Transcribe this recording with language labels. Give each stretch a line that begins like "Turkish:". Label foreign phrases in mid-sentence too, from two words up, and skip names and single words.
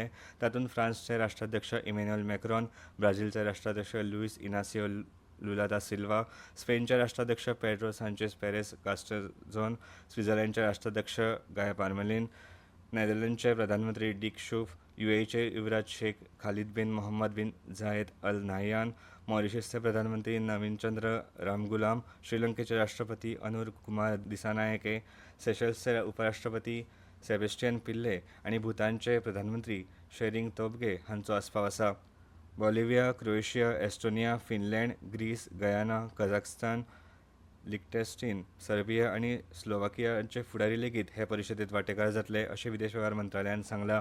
Konkani: तातूंत फ्रान्सचे राष्ट्राध्यक्ष इमॅन्युएल मॅक्रोन, ब्राझीलचे राष्ट्राध्यक्ष लुईस इनासियो लुला दा सिल्वा, स्पेनचे राष्ट्राध्यक्ष पेड्रो सँचेज पेरेस कास्टेल्झोन, स्वित्झर्लंडचे राष्ट्राध्यक्ष गाय पारमेलिन, नेदरलँडचे प्रधानमंत्री डिक शूफ, यूएईचे युवराज शेख खालिद बिन मोहम्मद बिन झायेद अल नाहयान, मॉरिशसचे प्रधानमंत्री नवीनचंद्र रामगुलाम, श्रीलंकेचे राष्ट्रपती अनुर कुमार दिसानायके, सेशल्सचे उपराष्ट्रपती सेबेस्टियन पिल्ले आनी भूतानचे प्रधानमंत्री शेरिंग तोबगे हांचो आस्पाव आसा. बॉलिव्हिया, क्रोएशिया, एस्टोनिया, फिनलँड, ग्रीस, गयाना, कझाकस्तान, लिक्टेन्स्टीन, सर्बिया आनी स्लोवाकियाचे फुडारी लेगीत हे परिशदेंत वांटेकार जातले अशें विदेश वेव्हार मंत्रालयान सांगलां.